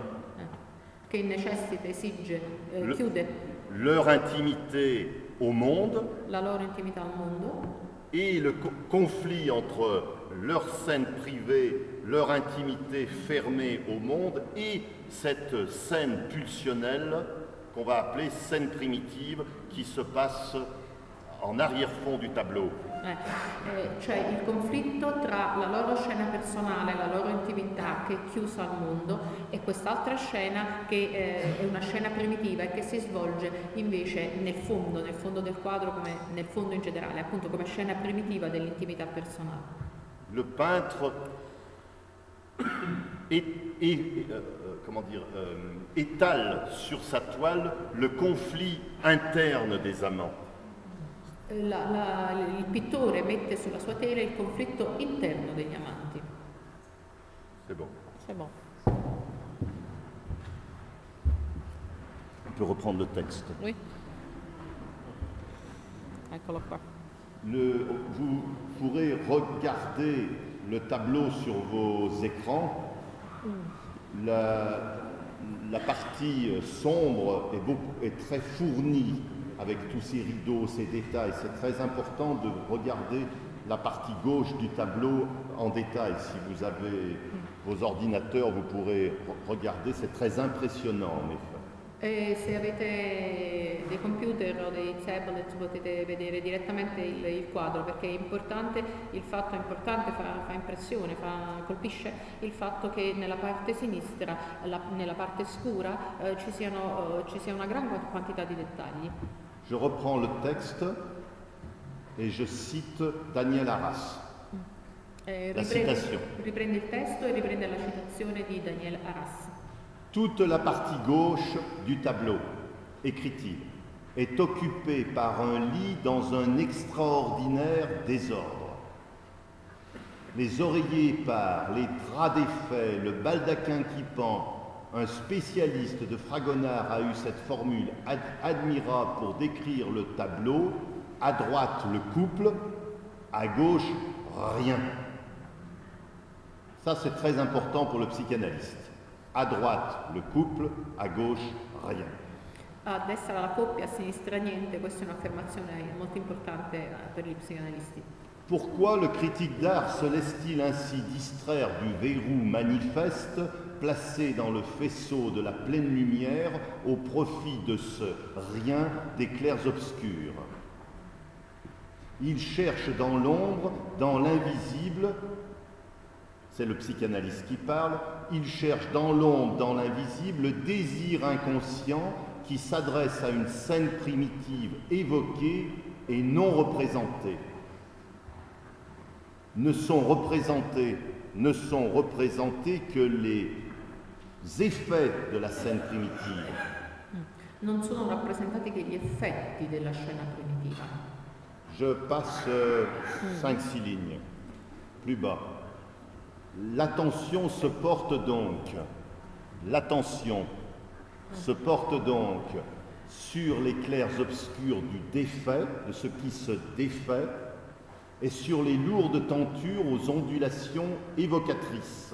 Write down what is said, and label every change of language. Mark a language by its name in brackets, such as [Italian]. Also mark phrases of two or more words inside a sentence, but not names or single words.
[Italian] che necessita, esige, [French] Le- [Italian] chiude [French] leur intimité au monde, [Italian] la loro intimità al mondo, [French] et le conflit entre leur scène privée, leur intimité fermée au monde, et cette scène pulsionnelle qu'on va appeler scène primitive qui se passe en arrière-fond du tableau. [Italian] cioè il conflitto tra la loro scena personale, la loro intimità che è chiusa al mondo, e quest'altra scena che è una scena primitiva e che si svolge invece nel fondo del quadro, come nel fondo in generale, appunto come scena primitiva dell'intimità personale. [French] Le peintre étale sur sa toile le conflit interne des amants. [Italian] Il pittore mette sulla sua tela il conflitto interno degli amanti. [French] C'est bon. C'est bon. On peut reprendre le texte. Oui. [Italian] Eccolo qua. [French] Vous pourrez regarder le tableau sur vos écrans. La partie sombre est très fournie avec tous ces rideaux, ces détails. C'est très important de regarder la partie gauche du tableau en détail. Si vous avez vos ordinateurs, vous pourrez regarder, c'est très impressionnant en effet. [Italian] E se avete dei computer o dei tablet potete vedere direttamente il quadro, perché è importante, fa impressione, colpisce il fatto che nella parte sinistra, nella parte scura, ci sia una gran quantità di dettagli. [French] Je reprends le texte et je cite Daniel Arras. [Italian] Riprende il testo e riprende la citazione di Daniel Arras. [French] Toute la partie gauche du tableau, écrit-il, est occupée par un lit dans un extraordinaire désordre. Les oreillers épars, les draps défaits, le baldaquin qui pend, un spécialiste de Fragonard a eu cette formule admirable pour décrire le tableau. À droite, le couple, à gauche, rien. Ça, c'est très important pour le psychanalyste. À droite, le couple, à gauche, rien. [Italian] A destra la coppia, a sinistra niente, questa è un'affermazione molto importante per gli psicanalisti. [French] Pourquoi le critique d'art se laisse-t-il ainsi distraire du verrou manifeste placé dans le faisceau de la pleine lumière au profit de ce rien des clairs obscurs? Il cherche dans l'ombre, dans l'invisible, c'est le psychanalyste qui parle, il cherche dans l'ombre, dans l'invisible, le désir inconscient qui s'adresse à une scène primitive évoquée et non représentée. Ne sont représentés que les effets de la scène primitive. [Italian] Non sono rappresentati che gli effetti della scena primitiva. [French] Je passe 5-6 lignes. Plus bas. L'attention se porte donc sur les clairs obscurs du défait, de ce qui se défait, et sur les lourdes tentures aux ondulations évocatrices.